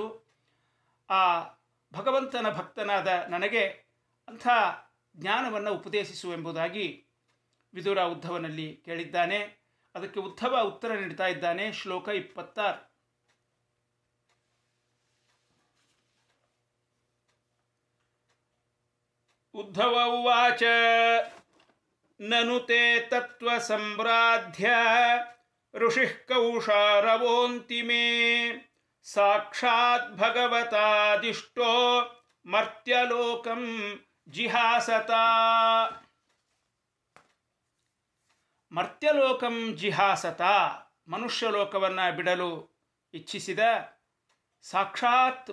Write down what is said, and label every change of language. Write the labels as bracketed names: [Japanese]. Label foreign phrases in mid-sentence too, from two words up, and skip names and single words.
[Kannada] ಆ ಭಗವಂತನ ಭಕ್ತನಾದ ನನಗೆ ಅಂಥ ಜ್ಞಾನವನ್ನು ಉಪದೇಶಿಸು ಎಂಬುದಾಗಿ ವಿದುರ ಉದ್ಧವನಲ್ಲಿ ಕೇಳಿದ್ದಾನೆ. ಅದಕ್ಕೆ ಉದ್ಧವ ಉತ್ತರ ನೀಡ್ತಾ ಇದ್ದಾನೆ. ಶ್ಲೋಕ 26. [Sanskrit] ಉದ್ಧವ ಉವಾಚ ನನು ತೇ ತತ್ವ ಸಂಬ್ರಾಧ್ಯ ಋಷಿಃ ಕೌಶಾರವೋಂತಿ ಮೇ ಸಾಕ್ಷಾತ್ ಭಗವತಾದಿಷ್ಟೋ ಮರ್ತ್ಯಲೋಕಂ ಜಿಹಾಸತ. ಮರ್ತ್ಯಲೋಕಂ ಜಿಹಾಸತ, [Kannada] ಮನುಷ್ಯಲೋಕವನ್ನು ಬಿಡಲು ಇಚ್ಛಿಸಿದ ಸಾಕ್ಷಾತ್